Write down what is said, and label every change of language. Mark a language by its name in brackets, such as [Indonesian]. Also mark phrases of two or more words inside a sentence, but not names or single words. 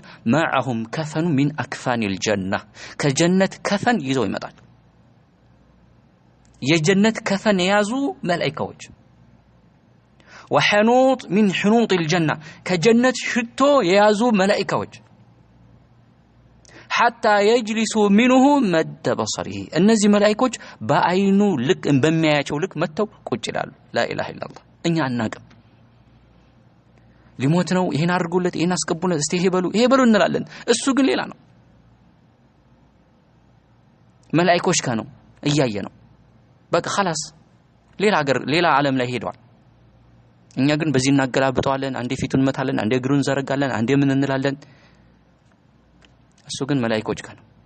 [Arabic] معهم كفن من أكفان الجنة [Amharic] ከጀነት ከፈን ይዘው ይመጣሉ። የጀነት ከፈን የያዙ መላእክቶች [Arabic] وحنوط من حنوط الجنة [Amharic] ከጀነት ሽቶ የያዙ መላእክቶች [Arabic] حتى يجلسوا منه مد بصره [Amharic] እነዚህ መላእክቶች በአይኑ ልክ በሚያያቸው ልክ መተው ቁጭ ይላሉ። [Arabic] لا اله الا الله [Amharic] እኛ አናቀም። ሊሞት ነው ይሄን አድርጉለት ይሄን አስቀቡለት እስቲ ይሄ በሉ እንላለን። እሱ ግን ሌላ ነው። መላእክቶች ካነው እያየ ነው በቃ خلاص ሌላ ዓለም ላይ ሄዷል። እኛ ግን በዚህ እናገላብጠዋለን። አንዴ ፊቱን መታለን፣ አንዴ እግሩን ዘረጋለን፣ አንዴ ምን እንላለን። እሱ ግን መላእክቶች ካነው